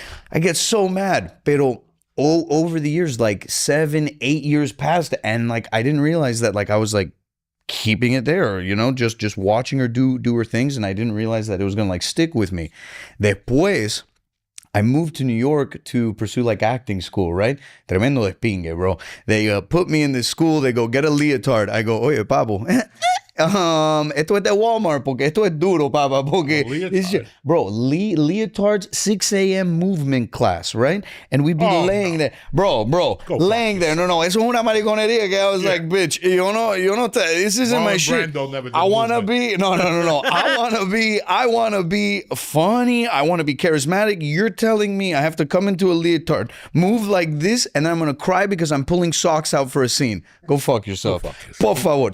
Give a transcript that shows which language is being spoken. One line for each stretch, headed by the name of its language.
English: I get so mad, pero over the years, like 7, 8 years passed, and like I didn't realize that like I was like keeping it there, you know, just watching her do her things, and I didn't realize that it was gonna like stick with me. Después, I moved to New York to pursue like acting school, right?
Spanish: Tremendo despingue,
English: bro. They put me in this school. They go, get a leotard. I go,
Spanish: oye, papo. Esto es de Walmart porque esto es duro, papa.
English: Porque this shit, bro, leotards 6 a.m. movement class, right? And we'd be laying there, bro, laying there.
Spanish: No, eso es una mariconería que
English: I was like, bitch,
Spanish: yo no,
English: this isn't my shit. I wanna be, no. I wanna be funny. I wanna be charismatic. You're telling me I have to come into a leotard, move like this, and I'm gonna cry because I'm pulling socks out for a scene. Go fuck yourself.
Spanish: Por favor.